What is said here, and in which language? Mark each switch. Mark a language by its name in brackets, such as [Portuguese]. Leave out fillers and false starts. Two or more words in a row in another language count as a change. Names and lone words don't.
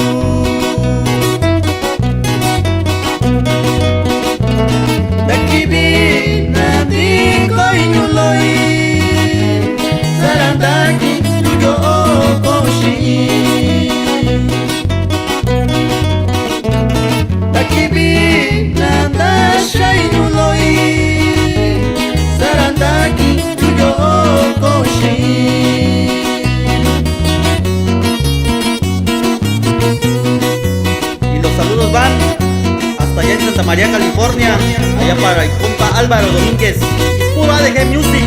[Spanish] Dakibi nadiko inyuloi sarandaki yuyo okoshi. Dakibi nadasha inyuloi sarandaki yuyo okoshi. Y los saludos van hasta allá en Santa María, California, allá para el compa Álvaro Domínguez, puro ADG Music.